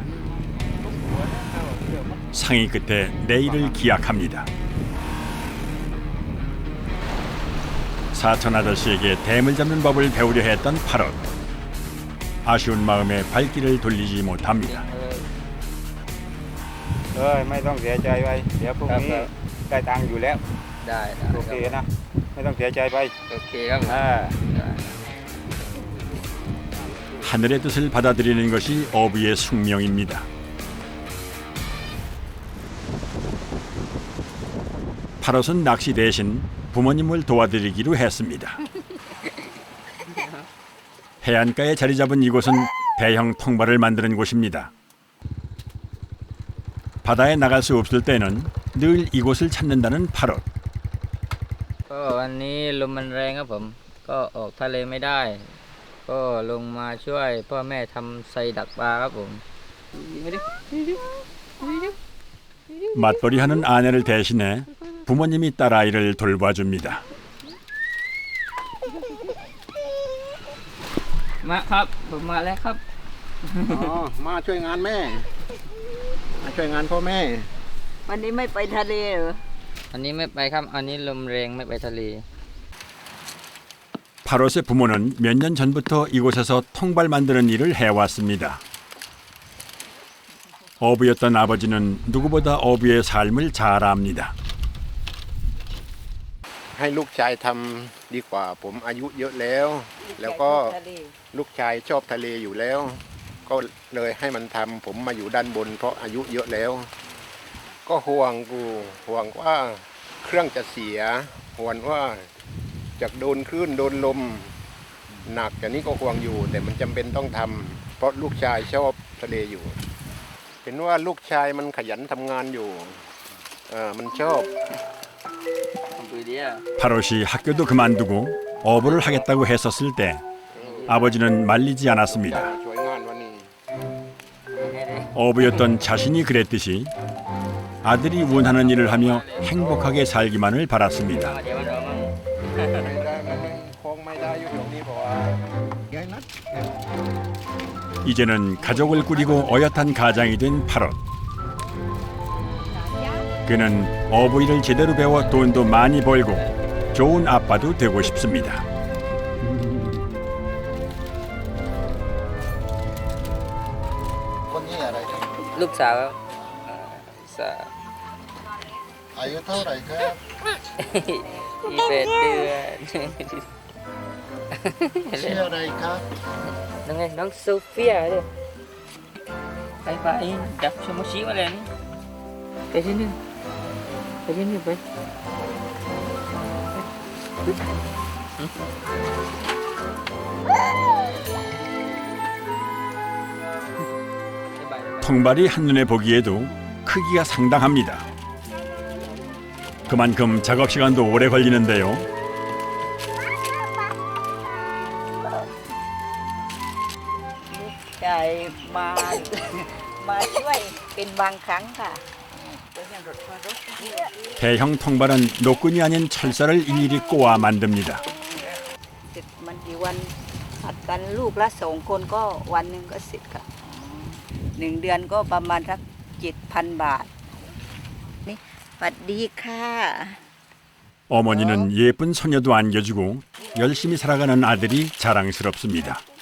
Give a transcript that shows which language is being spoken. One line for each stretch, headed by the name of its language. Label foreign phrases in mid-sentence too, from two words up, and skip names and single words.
Korean: 상의 끝에 내일을 기약합니다. 사촌 아저씨에게 댐을 잡는 법을 배우려 했던 파롯. 아쉬운 마음에 발길을 돌리지 못합니다.
Thai: ไม่ต้องเสียใจไปเดี๋ยวพรุ่งนี้ได้ตังค์อยู่แล้ว ได้ โอเคนะไม่ต้องเสียใจไป โอเคครับ
Korean: 하늘의 뜻을 받아들이는 것이 어부의 숙명입니다. 파롯은 낚시 대신 부모님을 도와드리기로 했습니다. 해안가에 자리 잡은 이곳은 대형 통발을 만드는 곳입니다. 바다에 나갈 수 없을 때는 늘 이곳을 찾는다는 파롯.
Thai: ก็วันนี้ลมมันแรงครับผมก็ออกทะเลไม่ได้ก็ลงมาช่วยพ่อแม่ทำไซดักปลาครับผม
Korean: 맞벌이하는 아내를 대신해 부모님이 딸아이를 돌봐줍니다.
Thai: มาครับผมมาแล้วครับ มาช่วยงานแม่มาช่วยงานพ่อแม่ วันนี้ไม่ไปทะเลเหรอ อันนี้ไม่ไปครับอันนี้ลมแรงไม่ไปทะเล
Korean: 파롯의 부모는 몇 년 전부터 이곳에서 통발 만드는 일을 해왔습니다. 어부였던 아버지는 누구보다 어부의 삶을 잘 압니다.
Thai: ให้ลูกชายทำดีกว่าผมอายุเยอะแล้วแล้วก็ลูกชายชอบทะเลอยู่แล้วก็เลย ให้มันทำผมมาอยู่ด้านบนเพราะอายุเยอะแล้วก็ห่วงว่าเครื่องจะเสียห่วงว่าจะโดนคลื่นโดนลมหนักแต่นี้ก็ห่วงอยู่แต่มันจำเป็นต้องทำเพราะลูกชายชอบทะเลอยู่เห็นว่าลูกชายมันขยันทำงานอยู่มันชอบ
Korean: 파롯이 학교도 그만두고 어부를 하겠다고 했었을 때 아버지는 말리지 않았습니다. 어부였던 자신이 그랬듯이 아들이 원하는 일을 하며 행복하게 살기만을 바랐습니다. 이제는 가족을 꾸리고 어엿한 가장이 된 파롯. 그는 어부 일을 제대로 배워 돈도 많이 벌고 좋은 아빠도 되고 싶습니다. Lúc sao?
Thai: อายุเท่าไหร่ครับ 21 เดือน ชื่ออะไรครับ น้องไงน้องโซเฟียเลยไปจับชมชีมาเลยนี่ไปที่นี่ไป
Korean: 통발이 한눈에 보기에도 크기가 상당합니다. 그만큼 작업 시간도 오래 걸리는데요.
Thai: ใช่มาช่วยเป็นบางครั้งค่ะ
Korean: 대형 통발은 노끈이 아닌 철사를 일일이 꼬아 만듭니다.
Thai: มันกี่วันผัดกันลูกละ2 คนก็วันหนึ่งก็เสร็จค่ะ1 เดือนก็ประมาณสัก 7,000 บาทนี่สวัสดีค่ะ
Korean: 어머니는 예쁜 소녀도 안겨주고 열심히 살아가는 아들이 자랑스럽습니다.